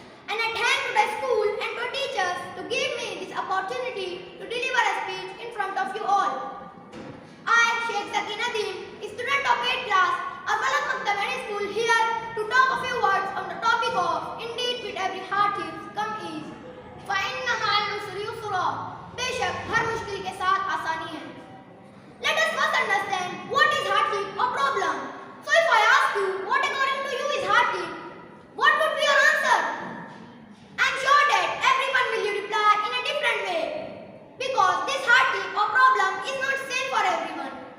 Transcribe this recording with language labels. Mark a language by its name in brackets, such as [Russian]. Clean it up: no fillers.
[English] And I thank to the school and to teachers to give me this opportunity to deliver a speech in front of you all. I, Sheikh Zakir Nadeem, student of 8th class, Al-Falaq Maktabani School, here to talk a few words on the topic of indeed with every hardship come ease. [Arabic] فَإِنَّ مَعَ الْعُسْرِ يُسْرًا. [Hindi] बेशक हर मुश्किल के साथ आसानी है. [English] Let us first understand what is hardship or problem. So if I ask you what according to you is hardship, what would be your answer? I am sure that everyone will reply in a different way. Because this hardship or problem is not same for everyone.